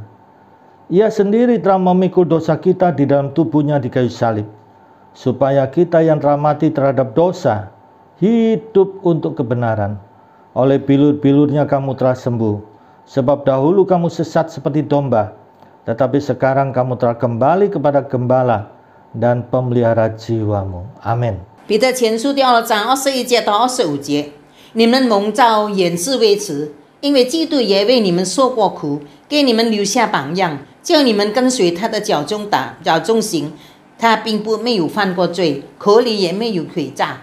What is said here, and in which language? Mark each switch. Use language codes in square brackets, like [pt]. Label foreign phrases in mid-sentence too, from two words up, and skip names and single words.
[id] Ia sendiri telah memikul dosa kita di dalam tubuhnya di kayu salib, supaya kita yang telah mati terhadap dosa, hidup untuk kebenaran. Oleh bilur-bilurnya kamu telah sembuh, sebab dahulu kamu sesat seperti domba, tetapi sekarang kamu telah kembali kepada Gembala dan pemelihara jiwamu. Amin. [zh] 彼得前书第2章21节到25节，你们蒙召原是为此，因为基督也为你们受过苦，给你们留下榜样，叫你们跟随他的脚中行， 他并不没有犯过罪，口里也没有诡诈。